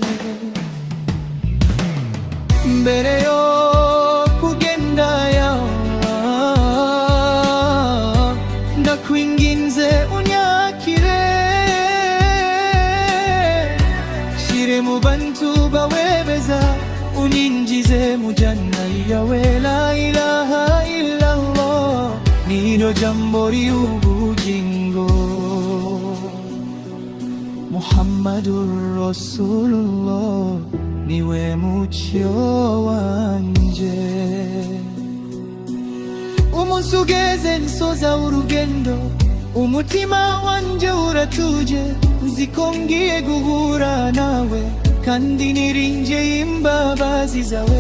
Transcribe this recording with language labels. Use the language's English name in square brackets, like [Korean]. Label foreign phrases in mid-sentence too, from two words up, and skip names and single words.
[Kinyarwanda] Mbere yo kugenda yawe, ndakwinginze unyakire, shire mu bantu bawe beza, unyinjize mu janna yawe. [Arabic] لا إله إلا الله, [Kinyarwanda] niryo jambo ry'ubugingo. [Arabic] محمد رسول الله, [Kinyarwanda] niwe mucyo wanjye. Umunsi ugeze nsoza urugendo, umutima wanjye uratuje, uzi ko ngiye guhura nawe, kandi niringiye imbabazi zawe.